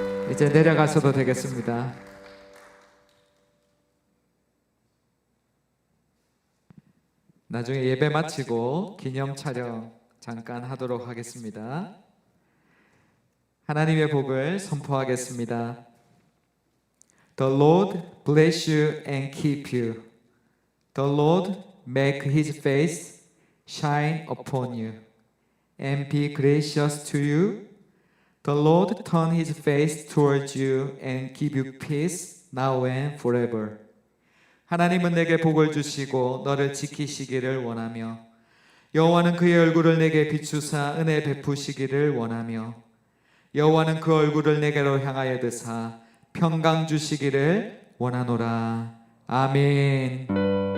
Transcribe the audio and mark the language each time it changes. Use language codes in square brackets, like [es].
[ko] 이제 내려가셔도 되겠습니다. 나중에 예배 마치고 기념 촬영 잠깐 하도록 하겠습니다. 하나님의 복을 선포하겠습니다. [en] The Lord bless you and keep you. The Lord make his face shine upon you and be gracious to you. The Lord turn his face towards you and give you peace now and forever. [ko] 하나님은 내게 복을 주시고 너를 지키시기를 원하며 여호와는 그의 얼굴을 내게 비추사 은혜 베푸시기를 원하며 여호와는 그 얼굴을 내게로 향하여 드사 평강 주시기를 원하노라. 아멘.